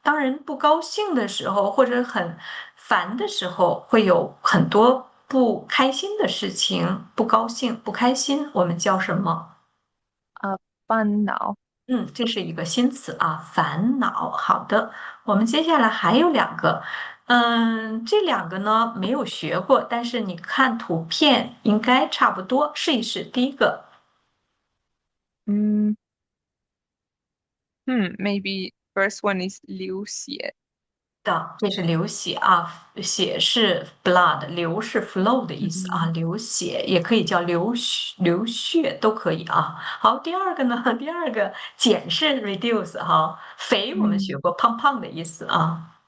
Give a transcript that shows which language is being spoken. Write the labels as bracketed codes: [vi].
[zh] 当人不高兴的时候，或者很烦的时候，会有很多不开心的事情，不高兴、不开心，我们叫什么？啊，烦恼。这是一个新词啊，烦恼。好的，我们接下来还有两个，这两个呢没有学过，但是你看图片应该差不多，试一试。第一个 [en] 嗯maybe first one is流血。 [zh] 的，这是流血啊，血是 blood，流是 flow 的意思啊，嗯流血也可以叫流血都可以啊。好，第二个呢，第二个减是 reduce 哈，肥我们学嗯过胖胖的意思啊。